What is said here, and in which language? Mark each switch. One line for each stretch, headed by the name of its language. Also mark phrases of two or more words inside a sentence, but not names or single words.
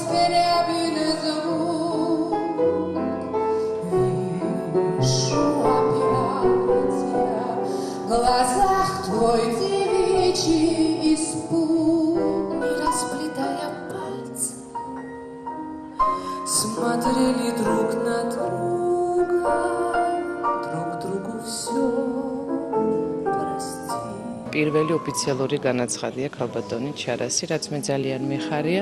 Russian: В глазах твой девичий испуг, не расплетая пальцы, смотрели друг на друга, друг другу все прости.
Georgian: პირველი ოფიციალური განაცხადია ქალბატონი ჩარასი, რაც მე ძალიან მიხარია.